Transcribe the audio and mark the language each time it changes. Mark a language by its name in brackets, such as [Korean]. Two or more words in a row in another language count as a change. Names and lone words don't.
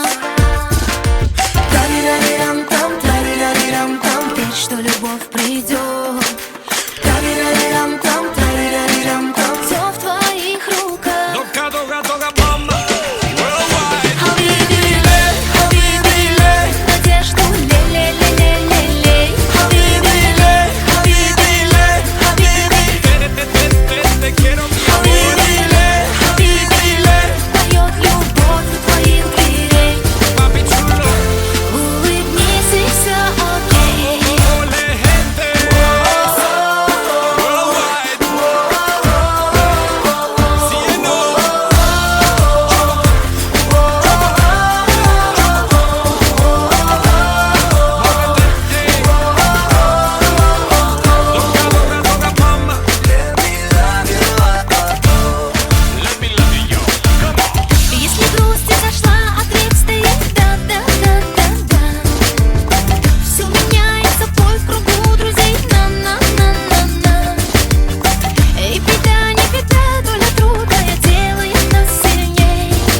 [Russian] Тарирарирам-там, тарирарирам-там, верь, что любовь придет. Тарирарирам-там, тарирарирам-там, все в твоих руках. Долга, долга, долга, мама. [Arabic] حبيبي، حبيبي, [Russian] надежду, ле-ле-ле-ле-ле-ле. [Arabic] حبيبي، حبيبي، حبيبي, [Spanish] Te quiero, mi [Arabic] حبيبي، حبيبي, [Russian] поет любовь у твоих дверей. [Spanish] papi chulo. [Russian] Улыбнись и все окей. [Spanish] Ole, gente. Worldwide. Cielo. [Russian] Долга, долга, долга, мама. [English] Let me love you, come on. [Russian] Если грусть изошла, ответ стоит да-да-да-да-да. Все меняется, бой в кругу друзей, на-на-на-на-на. Эй, беда, не беда, доля трудная делает нас сильней.